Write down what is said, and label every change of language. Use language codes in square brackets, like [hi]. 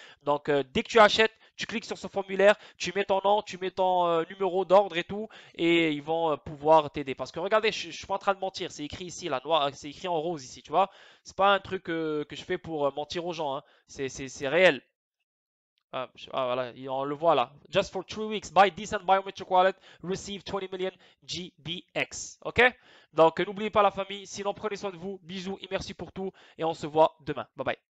[fr] Donc dès que tu achètes, tu cliques sur ce formulaire, tu mets ton nom, tu mets ton numéro d'ordre et tout, et ils vont pouvoir t'aider. Parce que regardez, je suis pas en train de mentir, c'est écrit ici, là, noir, c'est écrit en rose ici, tu vois. C'est pas un truc que je fais pour mentir aux gens, hein. C'est réel. Voilà, on le voit là. [en] Just for 3 weeks, buy Decent Biometric Wallet, receive 20 million GBX. Ok? [fr] Donc n'oubliez pas la famille, sinon prenez soin de vous, bisous et merci pour tout, et on se voit demain. Bye bye.